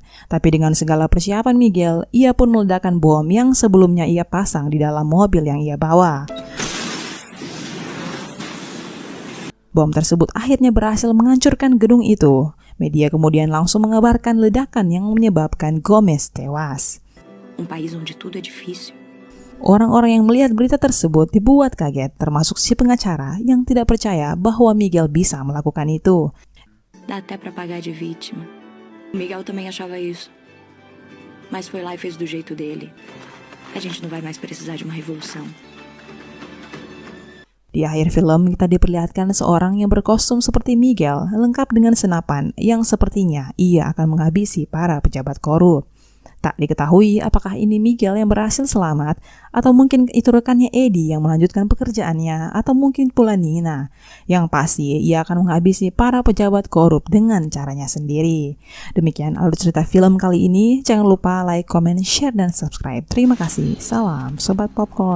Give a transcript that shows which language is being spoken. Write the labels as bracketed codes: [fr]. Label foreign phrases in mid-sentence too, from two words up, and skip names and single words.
[id] Tapi dengan segala persiapan Miguel, ia pun meledakkan bom yang sebelumnya ia pasang di dalam mobil yang ia bawa. Bom tersebut akhirnya berhasil menghancurkan gedung itu. Media kemudian langsung mengabarkan ledakan yang menyebabkan Gomez tewas. [pt] País onde tudo é difícil. [id] Orang-orang yang melihat berita tersebut dibuat kaget, termasuk si pengacara yang tidak percaya bahwa Miguel bisa melakukan itu. [pt] Dá até pra pagar de vítima. Miguel também achava isso. Mas foi lá e fez do jeito dele. A gente não vai mais precisar de uma revolução. [id] Di akhir film kita diperlihatkan seorang yang berkostum seperti Miguel, lengkap dengan senapan yang sepertinya ia akan menghabisi para pejabat korup. Tak diketahui apakah ini Miguel yang berhasil selamat, atau mungkin itu rekannya Eddie yang melanjutkan pekerjaannya, atau mungkin pula Nina. Yang pasti, ia akan menghabisi para pejabat korup dengan caranya sendiri. Demikian alur cerita film kali ini. Jangan lupa [en] like, comment, share, [id] dan subscribe. Terima kasih. Salam Sobat Popcorn.